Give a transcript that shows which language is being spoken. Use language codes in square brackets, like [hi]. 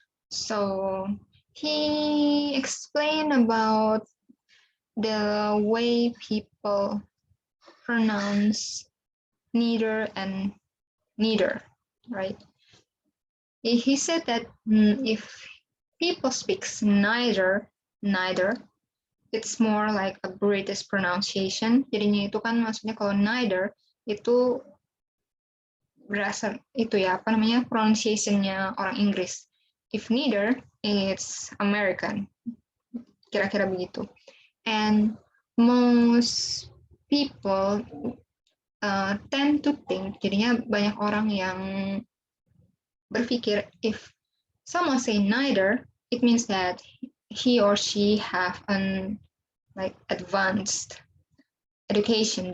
[en] So he explained about the way people pronounce neither and neither, right? He said that if people speak neither, it's more like a British pronunciation. [id] Jadinya itu kan maksudnya kalau neither itu berasal itu ya apa namanya pronunciation-nya orang Inggris. [en] If neither, it's American. [id] Kira-kira begitu. [en] And most people tend to think, [id] jadinya banyak orang yang berpikir [en] if someone say neither, it means that he or she have an like advanced education.